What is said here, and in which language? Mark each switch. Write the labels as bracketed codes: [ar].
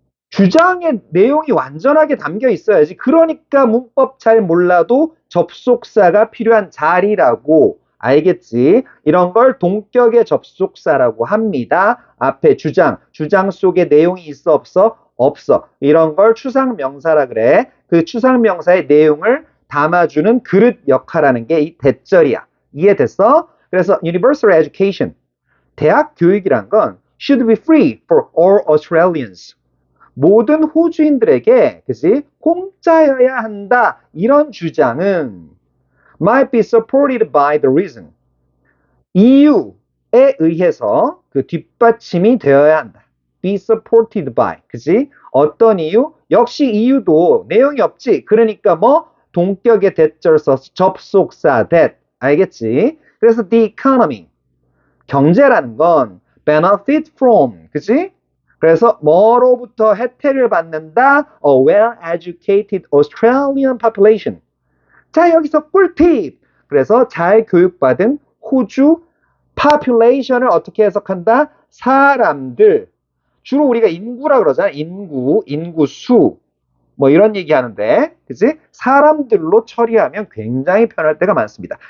[ko] 주장의 내용이 완전하게 담겨 있어야지. 그러니까 문법 잘 몰라도 접속사가 필요한 자리라고. 알겠지? 이런 걸 동격의 접속사라고 합니다. 앞에 주장, 주장 속에 내용이 있어 없어? 없어. 이런 걸 추상명사라 그래. 그 추상명사의 내용을 담아주는 그릇 역할하는 게 이 대절이야. 이해됐어? 그래서 [en] universal education, [ko] 대학 교육이란 건 [en] should be free for all Australians. [ko] 모든 호주인들에게, 그지? 공짜여야 한다. 이런 주장은 [en] might be supported by the reason. [ko] 이유에 의해서 그 뒷받침이 되어야 한다. [en] be supported by. [ko] 그지? 어떤 이유? 역시 이유도 내용이 없지. 그러니까 뭐 동격의 대절 써서 접속사 that. 알겠지? [en] 그래서 the economy. [ko] 경제라는 건 [en] benefit from. [ko] 그지? 그래서 뭐로부터 혜택을 받는다? [en] A well-educated Australian population. [ko] 자, 여기서 꿀팁. 그래서 잘 교육받은 호주 population을 어떻게 해석한다? 사람들. 주로 우리가 인구라 그러잖아. 인구, 인구수. 뭐 이런 얘기 하는데, 그치? 사람들로 처리하면 굉장히 편할 때가 많습니다.